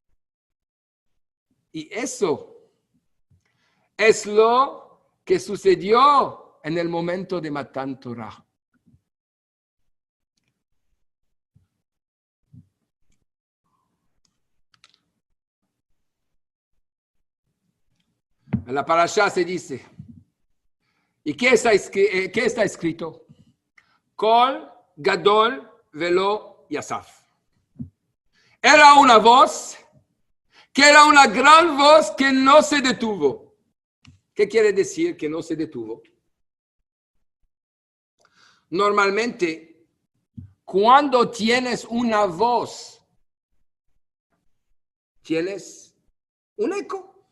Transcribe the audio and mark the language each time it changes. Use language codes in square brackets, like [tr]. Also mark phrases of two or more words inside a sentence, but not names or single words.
[es] Y eso es lo que sucedió en el momento de [he] מתן תורה. [es] En la parashá se dice, ¿y qué está escrito? [he] קול גדול ולא יסף. [es] Era una voz que era una gran voz que no se detuvo. ¿Qué quiere decir que no se detuvo? Normalmente, cuando tienes una voz, tienes un eco.